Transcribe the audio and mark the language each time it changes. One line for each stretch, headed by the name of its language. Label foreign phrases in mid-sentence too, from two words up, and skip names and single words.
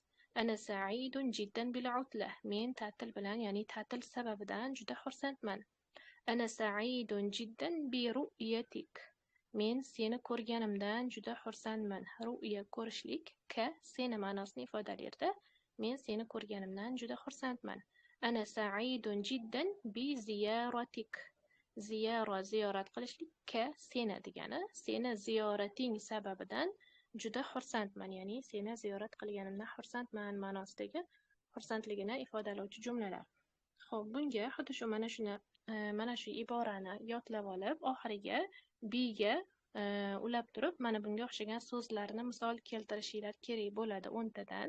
Arabic: أنا سعيد جدا بالعطلة.
Uzbek: Men ta'til bilan, ya'ni ta'til sababidan juda xursandman.
Arabic: أنا سعيد جدا برؤيتك.
Uzbek: Men seni ko'rganimdan juda xursandman. Ru'ya ko'rishlik, ka seni ma'nosini ifodalaydi. Men seni ko'rganimdan juda xursandman.
Arabic: أنا سعيد جدا بزيارتك.
Uzbek: Ziyara ziyorat qilishlik, ka seni degani, seni ziyorating sababidan juda xursandman, ya'ni seni ziyorat qilganimdan xursandman ma'nosidagi xursandligini ifodalovchi jumlalar. Xo'p, bunga xuddi shu mana shu iborani yodlab olib, oxiriga biga ulab turib, mana bunga o'xshagan so'zlarni misol keltirishinglar kerak bo'ladi 10 tadan.